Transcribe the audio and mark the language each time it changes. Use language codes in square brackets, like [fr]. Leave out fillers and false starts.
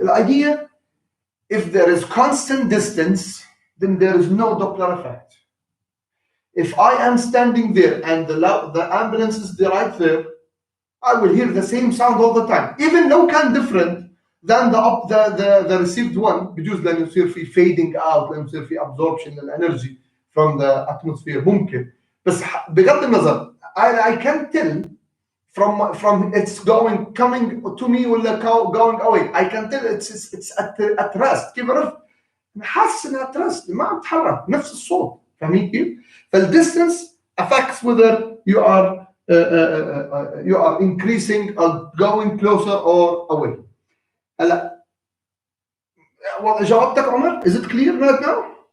[en] The idea, if there is constant distance, then there is no Doppler effect. If I am standing there and the ambulance is right there, I will hear the same sound all the time, even though [ar] كان [en] different than the received one. [ar] بجوز لأنه يصير في [en] fading out، [ar] لأنه يصير في absorption للenergy [en] from the atmosphere [ar] ممكن. بس بغض النظر [en] I can tell from it's coming to me [ar] ولا [en] going away. I can tell it's at rest. [ar] كيف عرفت؟ حاسس انها [en] at rest، [ar] ما عم تتحرك، نفس الصوت. فاهمين كيف؟ [en] فالdistance affects whether you are increasing or going closer or away. [ar] هلا جاوبتك عمر؟ [en] Is it clear right now?